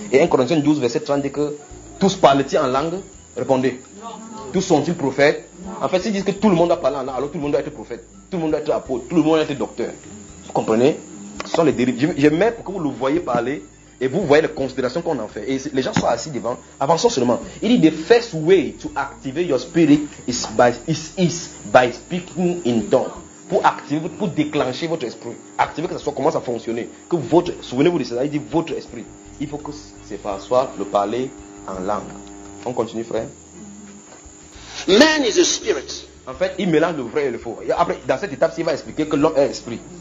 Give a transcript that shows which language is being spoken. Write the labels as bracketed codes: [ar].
[fr] Et 1 Corinthiens 12, verset 30 dit que tous parlent-ils en langue? Répondez. Non. Tous sont-ils prophètes? Non. En fait, s'ils disent que tout le monde doit parler en langue, alors tout le monde doit être prophète, tout le monde doit être apôtre, tout le monde doit être docteur. Vous comprenez? Ce sont les dérives. Je mets pour que vous le voyez parler et vous voyez les considérations qu'on en fait. Et les gens sont assis devant. Avançons seulement. Il dit, [en] the first way to activate your spirit is by speaking in tongues. [fr] Pour déclencher votre esprit. Activer que ça soit, commence à fonctionner. Que votre, souvenez-vous de cela, il dit votre esprit. Il faut que ce soit le parler en langue. On continue, frère. [en] Man is a spirit. [fr] En fait, il mélange le vrai et le faux. Et après, dans cette étape, il va expliquer que l'homme est esprit.